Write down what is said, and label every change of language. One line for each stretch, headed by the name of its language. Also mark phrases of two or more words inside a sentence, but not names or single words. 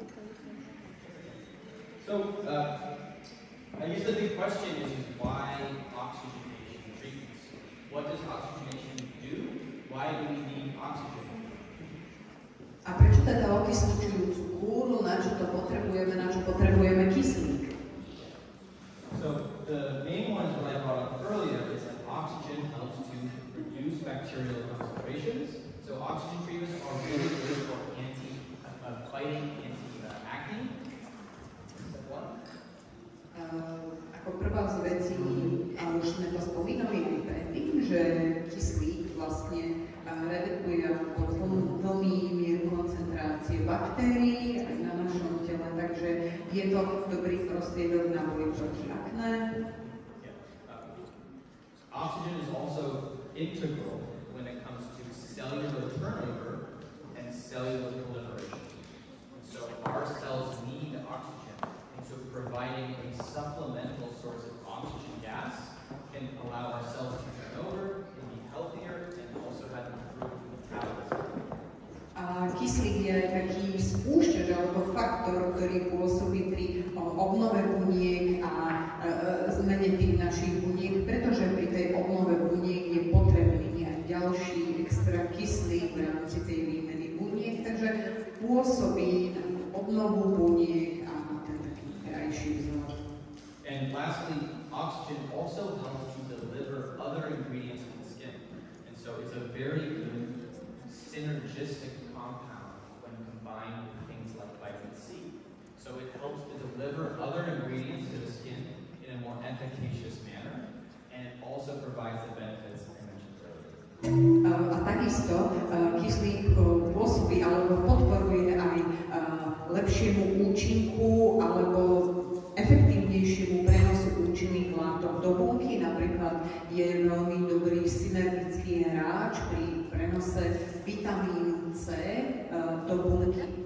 English: So, I guess the big question is why oxygenation treatments? What does oxygenation do? Why do we need oxygen?
Slovak: A prečo teda okysličujúcu kúru, na čo to potrebujeme, na čo potrebujeme kyslík?
English: So, the main one is what I brought up earlier, is that oxygen helps to reduce bacterial concentrations. So, oxygen treatments are really good for fighting anti-acne.
Slovak: Ako prvá z vecí, a už sme to spomínali aj predtým, že kyslík vlastne redukuje veľmi mieru koncentrácie baktérií aj na našom tele, takže je to dobrý prostriedok na boj proti akné.
English: Oxygen is also integral when it comes to cellular turnover and cellular proliferation. So our cells need oxygen, and so providing a supplemental source of oxygen gas can allow our cells to turn over and be healthier and also have improved metabolism.
Slovak: A kyslík je taký spúšťač alebo faktor, ktorý pôsobí pri obnove buniek a zmene tých našich buniek, pretože pri tej obnove buniek je potrebný nejaký ďalší extra kyslík v rámci tej výmeny buniek, takže pôsobí na obnovu buniek a ten taký krajší vzor.
English: And lastly, oxygen also helps to deliver other ingredients to the skin. And so it's a very good synergistic compound when combined with things like vitamin C. So it helps to deliver other ingredients to the skin in a more efficacious manner, and it also provides the benefits I mentioned earlier.
Slovak: A takisto kyslík pôsobí alebo podporuje aj lepšiemu účinku alebo efektívnejšiemu prenosu účinných látok do bunky. Napríklad je veľmi dobrý synergický hráč pri prenose vitamínu C do bunky.